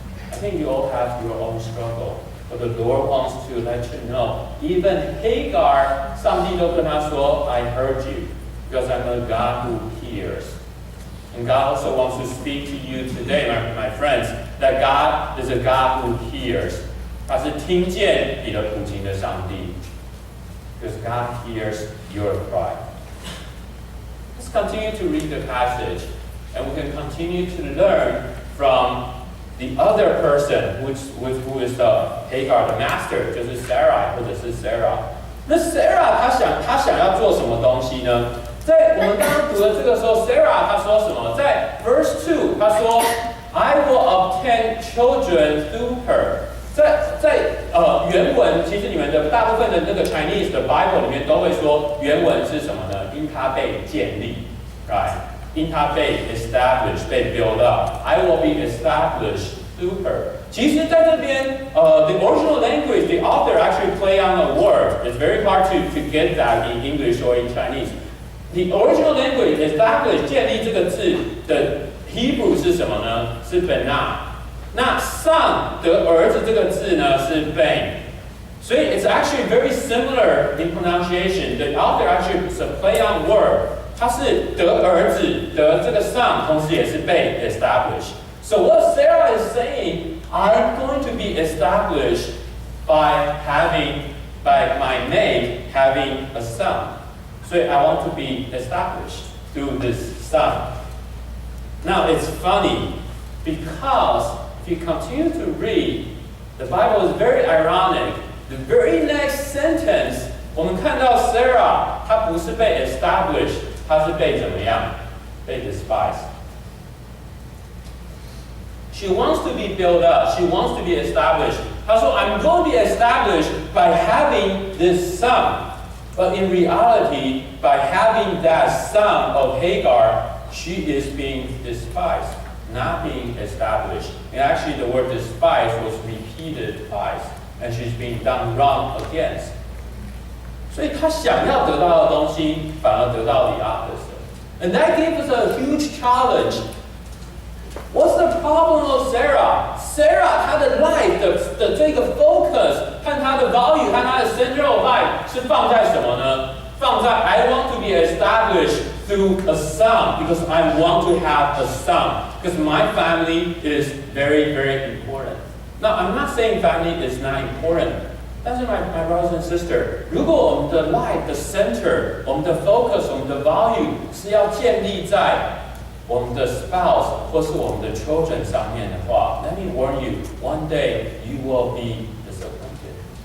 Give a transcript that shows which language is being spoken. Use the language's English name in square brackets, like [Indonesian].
[English] I think you all have your own struggle. But the Lord wants to let you know, even Hagar, [Chinese] 上帝都跟他说 [English] I heard you, because I'm a God who hears. And God also wants to speak to you today, my friends, that God is a God who hears. [Chinese] 他是听见你的苦情的上帝 [English] because God hears your cry. Let's continue to read the passage, and we can continue to learn from the other person, who is the Hagar, the master, [Chinese] 就是 [English] Sarah 或者是 Sarah. [Chinese] 那 Sarah 她想要做什么东西呢？在我们刚刚读的这个时候 ，Sarah 她说什么？在 verse 2，她说 [English] I will obtain children through her。 [Chinese] 在原文，其实你们的大部分的那个 Chinese 的 Bible 里面都会说原文是什么呢？因它被建立 ，right？因它被 established， 被 build up。 [English] I will be established through her。 [Chinese] 其实在这边 [English] the original language, the author actually play on a word. It's very hard to get that in English or in Chinese. The original language, establish [Chinese] 建立这个字的 [English] Hebrew [Chinese] 是什么呢？ 是 [English] benah。 [Chinese] 那 son 的儿子这个字呢是 ben， 所以 [English] it's actually very similar in pronunciation. The author actually is a play on word. [Chinese] 它是得儿子得这个 son， 同时也是被 established. [English] So what Sarah is saying, I'm going to be established by my maid having a son. So I want to be established through this son. Now it's funny because if you continue to read, the Bible is very ironic. The very next sentence, [Chinese] 我们看到 Sarah 她不是被 established， 她是被怎么样？被 despised. [English] She wants to be built up. She wants to be established. [Chinese] 她说 [English] I'm going to be established by having this son. But in reality, by having that son of Hagar, she is being despised, not being established. And actually the word despise was repeated twice, and she's being done wrong against. [Chinese] 所以她想要得到的东西，反而得到 [English] the opposite. And that gave us a huge challenge. What's the problem of Sarah? [Chinese] Sarah 她的 life 的这个 focus 和她的 value 和她的 central life 是放在什么呢？放在 [English] I want to be established through a son because I want to have a son because my family is very, very important. Now, I'm not saying family is not important. [Chinese] 但是 [English] my brothers and sisters, [Chinese] 如果我们的 life 的 center, 我们的 focus, 我们的 value 是要建立在我们的 spouse 或是我们的 children 上面的话 [English] let me warn you, one day you will be disappointed.